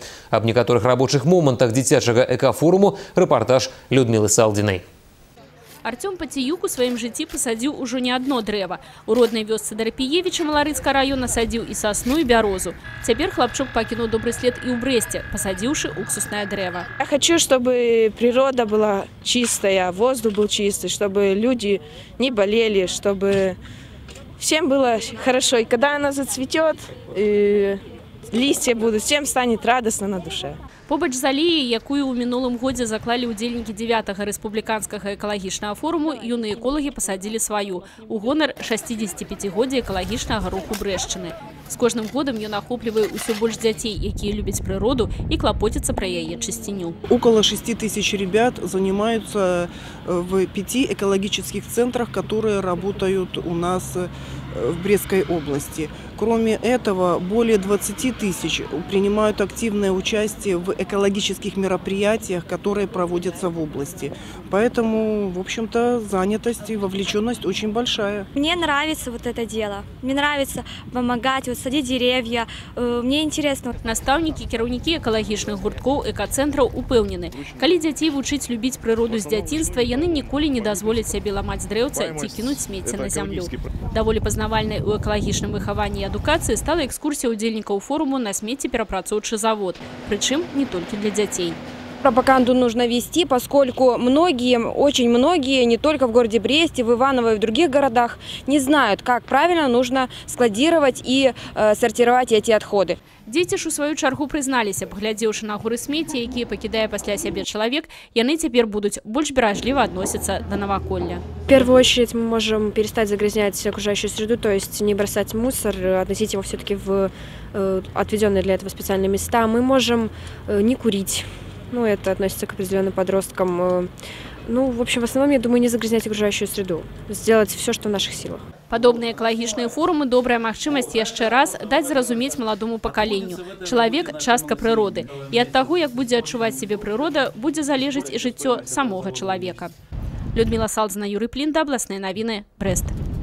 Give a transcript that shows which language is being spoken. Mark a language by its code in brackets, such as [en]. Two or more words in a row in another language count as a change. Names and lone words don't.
[be] Аб некаторых рабочых момантах дзіцячага экафоруму рэпартаж Людмілы Салдзінай. Артём Паціюк у сваім жыцці пасадзіў ужо не одно дрэва. У роднай вёсцы Дарапіевіча Маларыцкага района садзіў і сасну, і бярозу. Цяпер хлапчук пакінуў добры след і ў Брэсце, пасадзіўшы уксуснае дрэва. [ru] Я хочу, чтобы природа была чистая, воздух был чистый, чтобы люди не болели, чтобы всем было хорошо. И когда она зацветет, листья будут, всем станет радостно на душе. [be] Побач з алеяй, якую ў мінулым годзе заклалі ўдзельнікі 9-га рэспубліканскага экалагічнага форуму, юныя эколагі пасадзілі сваю у гонар 65-годдзя экалагічнага руху Брэсчыны. З кожным годам ён ахоплівае ўсё больш дзяцей, якія любяць прыроду і клапоцяцца пра яе чысціню. [ru] Около 6 тысяч ребят занимаются в 5 экологических центрах, которые работают у нас в Брестской области. Кроме этого, более 20 тысяч принимают активное участие в экологических мероприятиях, которые проводятся в области. Поэтому, в общем-то, занятость и вовлеченность очень большая. Мне нравится вот это дело. Мне нравится помогать, вот, садить деревья. Мне интересно. [be] Настаўнікі, кіраўнікі экалагічных гурткоў экацэнтраў упэўнены. Калі дзяцей вучыць любіць прыроду з дзяцінства, яны ніколі не дазволяць сябе ламаць дрэўца ці кінуць смецце на зямлю. Даволі пазнавальнай у экалагічным выхаванні і адукацыі стала экскурсія удзельнікаў форуму на смеццеперапрацоўчы завод. [ru] Прычым не только для детей. Пропаганду нужно вести, поскольку очень многие, не только в городе Бресте, в Иваново и в других городах, не знают, как правильно нужно складировать и сортировать эти отходы. [be] Дзеці ж у сваю чаргу прызналіся, паглядзеўшы на горы смецця, якія пакідае пасля сябе чалавек, яны цяпер будуць больш беражліва адносіцца да наваколля. [ru] В первую очередь мы можем перестать загрязнять окружающую среду, то есть не бросать мусор, относить его все-таки в отведенные для этого специальные места. Мы можем не курить. Ну, это относится к определенным подросткам. Ну, в общем, в основном, я думаю, не загрязнять окружающую среду. Сделать все, что в наших силах. [be] Падобныя экалагічныя форумы – добрая магчымасць яшчэ раз даць зразумець маладому пакаленню. Чалавек – частка прыроды. І ад таго, як будзе адчуваць сябе прырода, будзе залежыць і жыццё самога чалавека. Людміла Салдзіна, Юрый Плінда, абласныя навіны, Брэст.